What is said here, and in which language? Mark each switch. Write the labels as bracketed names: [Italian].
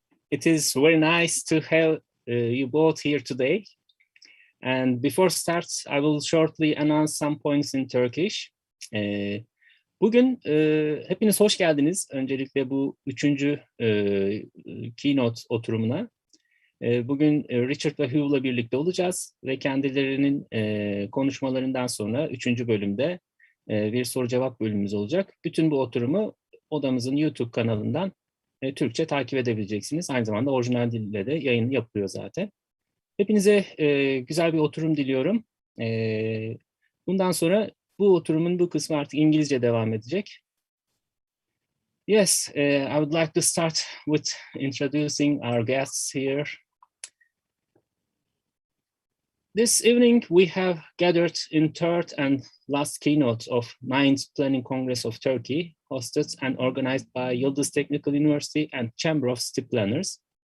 [English] It is very nice to have you both here today. And before start, I will shortly announce some points in Turkish. [Turkish] Bugün hepiniz hoş geldiniz. Öncelikle bu üçüncü keynote oturumuna. Bugün Richard ve Hugh'la birlikte olacağız ve kendilerinin konuşmalarından sonra üçüncü bölümde bir soru cevap bölümümüz olacak. Bütün bu oturumu odamızın YouTube kanalından Türkçe takip edebileceksiniz. Aynı zamanda orijinal dille de yayın yapılıyor zaten. Hepinize güzel bir oturum diliyorum. Bundan sonra bu oturumun bu kısmı artık İngilizce devam edecek. [English] Yes, I would like to start with introducing our guests here. This evening, we have gathered in third and last keynote of 9th Planning Congress of Turkey, hosted and organized by Yıldız Technical University and Chamber of City Planners.